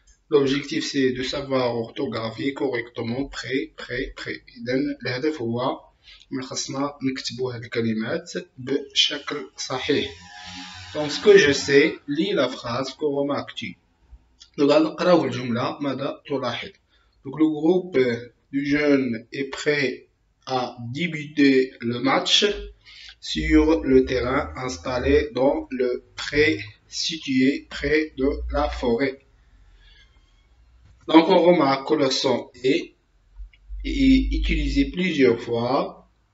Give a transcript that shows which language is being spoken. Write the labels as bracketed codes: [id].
[fr] L'objectif c'est de savoir orthographier correctement prêt, prêt, prêt. [ar] إذن الهدف هو من خصنا نكتبوا هاد الكلمات بشكل صحيح. [fr] Donc ce que je sais, lis la phrase que remarques-tu. [ar] Donc غنقراو الجملة ماذا تلاحظ. [fr] Donc le groupe du jeune est prêt à débuter le match sur le terrain installé dans le pré situé près de la forêt. Donc on remarque que le son est utilisé plusieurs fois.